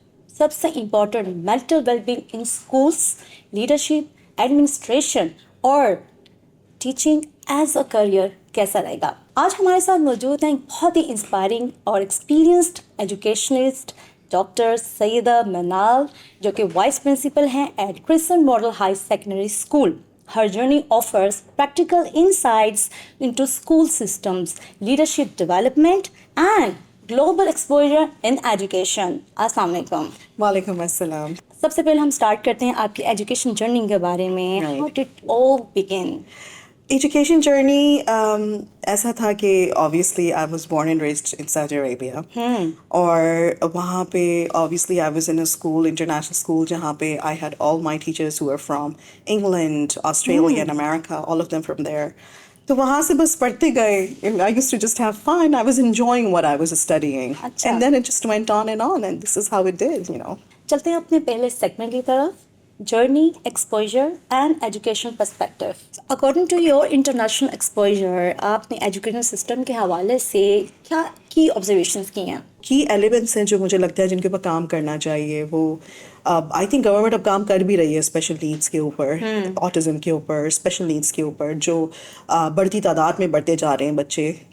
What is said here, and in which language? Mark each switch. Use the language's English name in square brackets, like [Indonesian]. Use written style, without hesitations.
[Urdu] سب سے [English] important mental wellbeing in schools, leadership, administration اور teaching as a career [Urdu] کیسا رہے گا. آج ہمارے ساتھ موجود ہیں بہت ہی انسپائرنگ اور ایکسپیرینسڈ ایجوکیشنسٹ ڈاکٹر سیدہ منال, جو کہ وائس پرنسپل ہیں at Christian model high secondary school. [English] Her journey offers practical insights into school systems, leadership development, and global exposure in education. [Urdu] Assalamu alaikum. وعلیکم السلام. سب سے پہلے ہم اسٹارٹ کرتے ہیں آپ کی ایجوکیشن جرنی کے بارے میں. [English] How did it all begin? Education journey [Urdu] ایسا تھا کہ [English] obviously I was born and raised in Saudi Arabia, [Urdu] اور وہاں پہ [English] obviously I was in a school, international school, [Urdu] جہاں پہ [English] I had all my teachers who are from England, Australia and America, all of them from there. [Urdu] تو وہاں سے بس پڑھتے گئے. [English] I used to just have fun. I was enjoying what I was studying. And then it just went on, and this is how it did, you know. [Urdu] چلتے ہیں اپنے پہلے سیگمنٹ کی طرف, [English] Journey, exposure and education perspective. According to your international exposure, [Urdu] آپ نے education system کے حوالے سے کیا کی آبزرویشنس کی ہیں؟ کی ایلیمنٹس ہیں جو مجھے لگتا ہے جن کے اوپر کام کرنا چاہیے. وہ آئی تھنک گورنمنٹ اب کام کر بھی رہی ہے اسپیشل نیڈس کے اوپر, آٹزم کے اوپر, اسپیشل نیڈس کے اوپر, جو بڑھتی تعداد میں بڑھتے جا رہے ہیں بچے.